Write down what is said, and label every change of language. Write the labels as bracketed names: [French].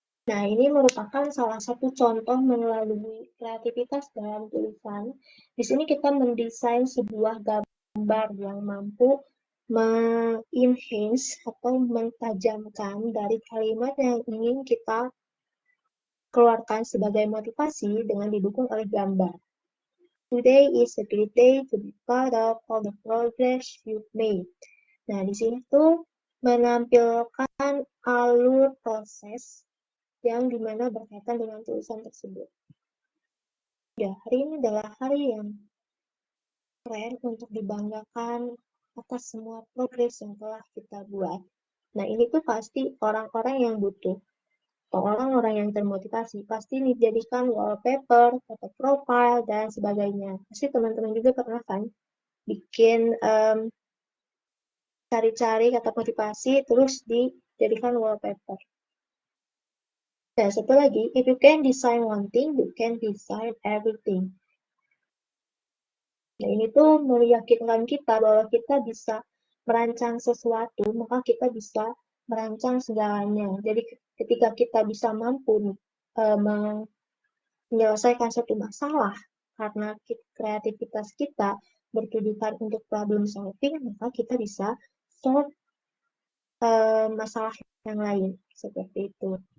[Indonesian] Nah, ini merupakan salah satu contoh melalui kreativitas dalam tulisan. Di sini kita mendesain sebuah gambar yang mampu mengenhance atau mentajamkan dari kalimat yang ingin kita keluarkan sebagai motivasi dengan didukung oleh gambar. [English] Today is a great day to be proud of all the progress you've made. [Indonesian] Nah, di sini tuh menampilkan alur proses yang dimana berkaitan dengan tulisan tersebut. Ya, hari ini adalah hari yang keren untuk dibanggakan atas semua progres yang telah kita buat. Nah, ini tuh pasti orang-orang yang butuh, atau orang-orang yang termotivasi, pasti dijadikan wallpaper, foto profile, dan sebagainya. Pasti teman-teman juga pernah kan bikin cari-cari kata motivasi, terus dijadikan wallpaper. Nah, satu lagi, [English] if you can design one thing, you can design everything. [Indonesian] Nah, ini tuh meyakinkan kita bahwa kita bisa merancang sesuatu, maka kita bisa merancang segalanya. Jadi, ketika kita bisa mampu menyelesaikan satu masalah karena kreativitas kita bertujuan untuk problem solving, maka kita bisa solve masalah yang lain seperti itu.